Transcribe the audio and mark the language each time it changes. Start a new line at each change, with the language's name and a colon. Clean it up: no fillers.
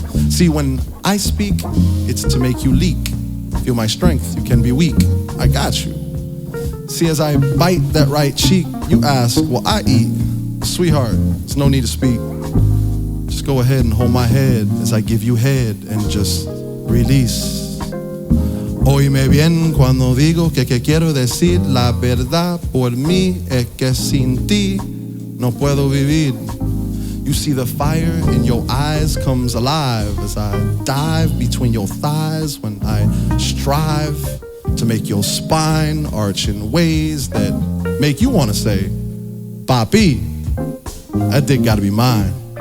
English: See, when I speak, it's to make you leak. Feel my strength, you can be weak. I got you. See, as I bite that right cheek, you ask, well, I eat. Sweetheart, there's no need to speak. Just go ahead and hold my head as I give you head and just release.
Spanish: Óyeme bien cuando digo que quiero decir la verdad por mí es que sin ti no puedo vivir.
English: You see the fire in your eyes comes alive as I dive between your thighs when I strive to make your spine arch in ways that make you want to say, Papi, that dick gotta be mine.